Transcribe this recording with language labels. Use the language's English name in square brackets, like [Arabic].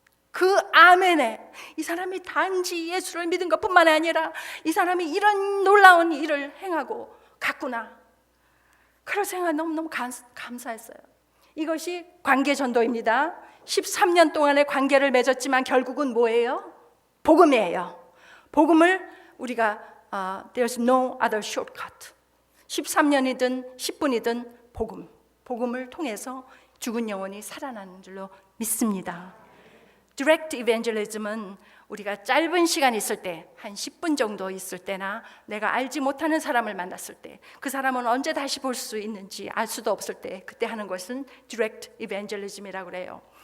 [Korean] 그 아멘에 이 사람이 단지 예수를 믿은 것뿐만 아니라 이 사람이 이런 놀라운 일을 행하고 갔구나, 그런 생각 너무너무 감사했어요. 이것이 관계전도입니다. 13년 동안의 관계를 맺었지만 결국은 뭐예요? 복음이에요. 복음을 우리가 [English] There's no other shortcut. [Korean] 13년이든 10분이든 복음을 통해서 죽은 영혼이 살아나는 줄로 믿습니다. Direct evangelism은 우리가 짧은 시간 있을 때, 한 10분 정도 있을 때나 내가 알지 못하는 사람을 만났을 때, 그 사람은 언제 다시 볼 수 있는지 알 수도 없을 때 그때 하는 것은 Direct evangelism이라고 그래요.